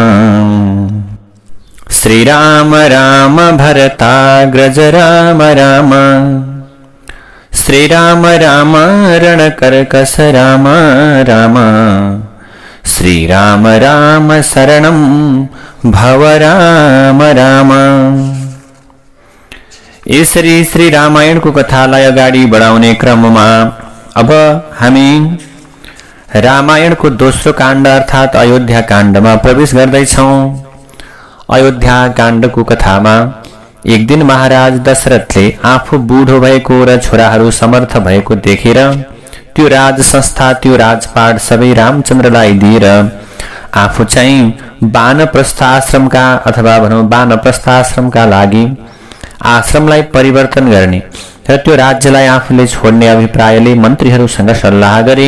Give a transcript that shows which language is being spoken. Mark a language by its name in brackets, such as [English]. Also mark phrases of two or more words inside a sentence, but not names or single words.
[Sanskrit] श्रीराम राम भरताग्रज राम राम। श्रीराम राम रणकर्कश राम राम। श्रीराम राम शरणं भव राम राम। [Nepali] यसरी श्री रामायणको कथालाई अगाडि बढाउने क्रममा अब हामी रामायणको दोस्रो काण्ड अर्थात् अयोध्या काण्डमा प्रवेश गर्दैछौं। अयोध्या काण्डको कथामा एक दिन महाराज दशरथले आफू बुढो भएको र छोराहरू समर्थ भएको देखेर त्यो राज संस्था त्यो राजपाट सबै रामचन्द्रलाई दिएर आफू चाहिँ वानप्रस्थ आश्रमका अथवा भनौं वानप्रस्थ आश्रमका लागि आश्रमलाई परिवर्तन गर्ने र त्यो राज्यलाई आफूले छोड्ने अभिप्रायले मन्त्रीहरूसँग सल्लाह गरे।